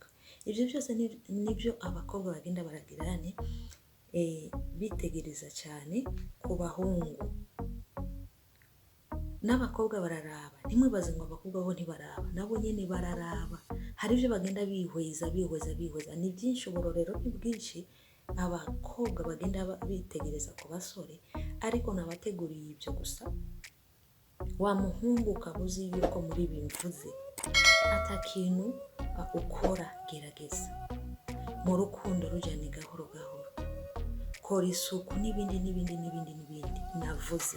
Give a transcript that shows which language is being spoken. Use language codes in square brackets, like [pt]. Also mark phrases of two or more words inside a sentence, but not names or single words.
[rn] Ibyo byose nibyo abakobwa bagenda baragirane bitegereza cyane ku bahungu. N'abakobwa bararaba, ntimwibaze ngo abakobwa bo ntibaraba, nabo nyene bararaba. Hari ibyo bagenda bihweza. Ni byinshi, uburorero ni bwinshi abakobwa bagenda bitegereza ku basore, ariko nabateguriye ibyo gusa. Wa muhungu ukaba uzi yuko muri ibi mvuze ata kintu ukora, gerageza mu rukundo rujyane gahoro gahoro, kora isuku n'ibindi navuze.